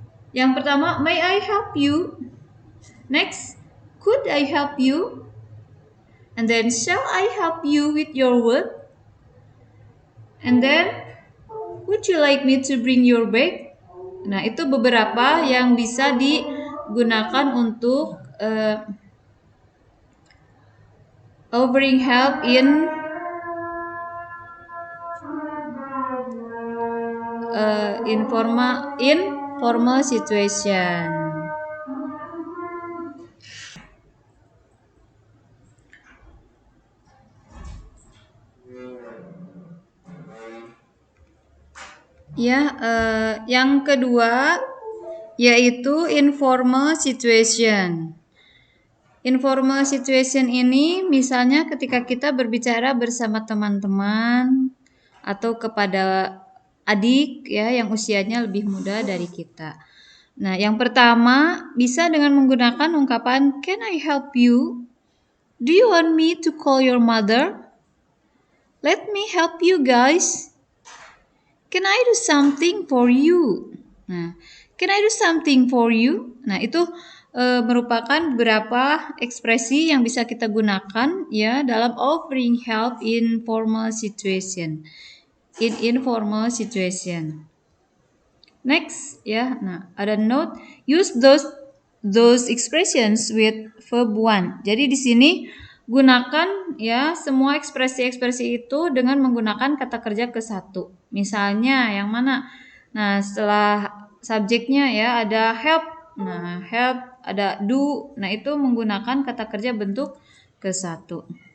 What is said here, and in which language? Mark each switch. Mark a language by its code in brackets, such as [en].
[en] Yang pertama, may I help you? Next, could I help you? And then, shall I help you with your work? And then, would you like me to bring your bag? [id] Nah, itu beberapa yang bisa digunakan untuk [en] offering help in informal situation. [id] Ya, yang kedua yaitu [en] informal situation. [id] Informal situation ini misalnya ketika kita berbicara bersama teman-teman atau kepada adik ya yang usianya lebih muda dari kita. Nah, yang pertama bisa dengan menggunakan ungkapan [en] can I help you? Do you want me to call your mother? Let me help you guys. Can I do something for you? Nah, can I do something for you? [id] Nah, itu merupakan beberapa ekspresi yang bisa kita gunakan ya dalam [en] offering help in formal situation. In informal situation. Next ya. [id] Nah, ada [en] note use those expressions with verb one. [id] Jadi di sini gunakan ya semua ekspresi-ekspresi itu dengan menggunakan kata kerja ke satu. Misalnya yang mana? Nah, setelah subjeknya ya ada help. Nah, help ada do. Nah, itu menggunakan kata kerja bentuk ke satu.